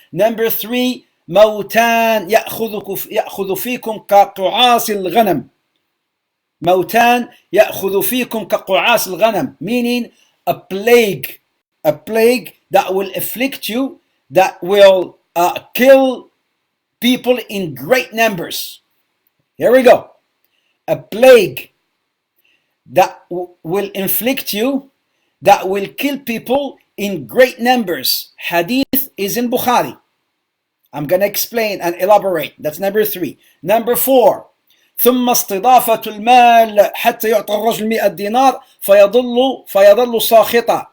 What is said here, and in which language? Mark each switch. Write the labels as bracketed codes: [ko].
[en] Number 3, [ar] موتان يأخذ فيكم كقعاص الغنم. موتان يأخذ فيكم كقعاص الغنم. [en] Meaning a plague that will afflict you, that will kill people in great numbers. Here we go. A plague that will inflict you, that will kill people in great numbers. Hadith is in Bukhari. I'm going to explain and elaborate. That's number 3. Number 4, [ar] ثم استضافة المال حتى يعطى الرجل 100 دينار فيظل ساخطا.